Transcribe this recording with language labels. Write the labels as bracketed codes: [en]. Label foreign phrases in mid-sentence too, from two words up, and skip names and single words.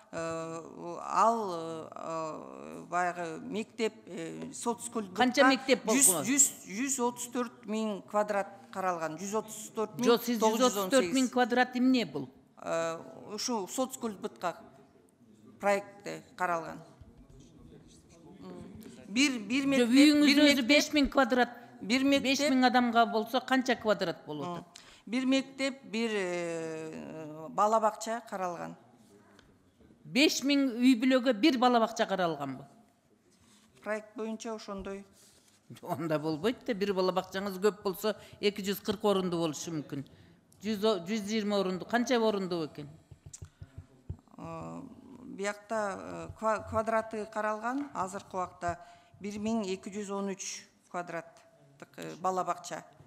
[ky] Ал баягы мектеп, соцкультурга канча мектеп болгон? 134 000 квадрат каралган. 134 000. Жок, сиз 134 000 квадрат эмне бул? Ушу соцкультбытка проектте каралган. Бир мектеп, Үйүңүз 5000 квадрат. Бир мектеп 5000 адамга болсо канча квадрат болуп атат? Бир мектеп, бир бала бакча каралган. 5000 үй бүлөгө bir бала бакча каралганбы? Проект боюнча ошондой. Онда болбойт да, bir бала бакчаңыз көп болсо 240 орунду болушу мүмкүн. 120 орунду, канча орунду экен? Биякта квадраты каралган, азыркы убакта 1213 квадраттык бала бакча.